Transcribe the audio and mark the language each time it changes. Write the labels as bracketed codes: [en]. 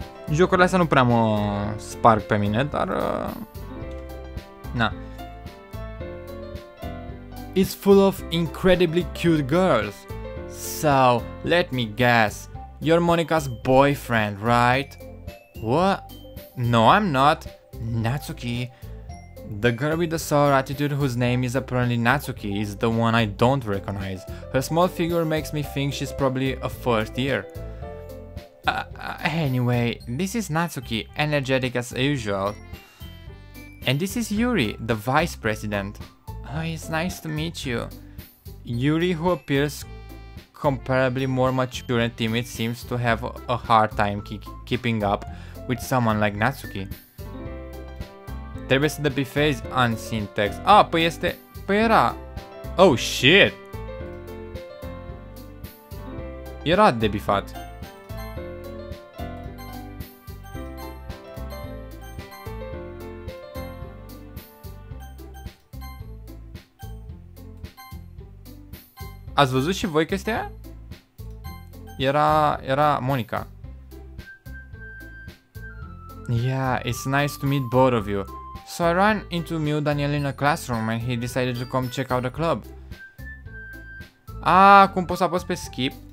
[ro] Jocurile astea nu prea mă sparg pe mine, dar... na. [en] It's full of incredibly cute girls. So, let me guess. You're Monica's boyfriend, right? What? No, I'm not. Natsuki. The girl with the sour attitude whose name is apparently Natsuki is the one I don't recognize. Her small figure makes me think she's probably a first year. Anyway, this is Natsuki, energetic as usual. And this is Yuri, the vice president. Oh, it's nice to meet you. Yuri, who appears comparably more mature and timid, seems to have a hard time keeping up with someone like Natsuki. [ro] Trebuie să debifezi unseen text. Ah, păi este... Păi era... [en] Oh, shit! [ro] Era debifat. Ați văzut și voi chestia? Era Monica. [en] Yeah, it's nice to meet both of you. So I ran into Mew Daniel in a classroom and he decided to come check out the club. [ro] Ah, cum pot să apăs pe skip?